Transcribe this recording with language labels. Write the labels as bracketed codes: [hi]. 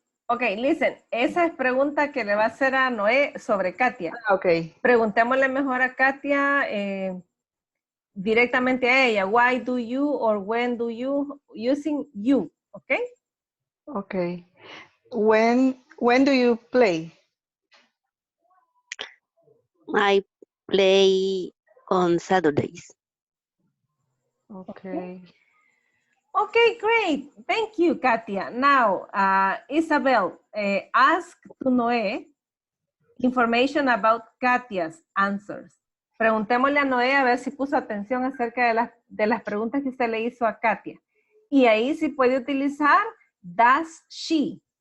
[en] Ok, listen, [es] esa es pregunta que le va a hacer a Noé sobre Katia. [en] Okay. [es] Preguntémosle mejor a Katia directamente a ella. [en] Why do you or when do you using you? Okay. Okay. When do you play? I play on Saturdays. Okay. Okay, great. Thank you, Katia. Now, Isabel, ask to Noé information about Katia's answers. [es] Preguntémosle a Noé a ver si puso atención acerca de las preguntas que usted le hizo a Katia. Y ahí sí puede utilizar does she.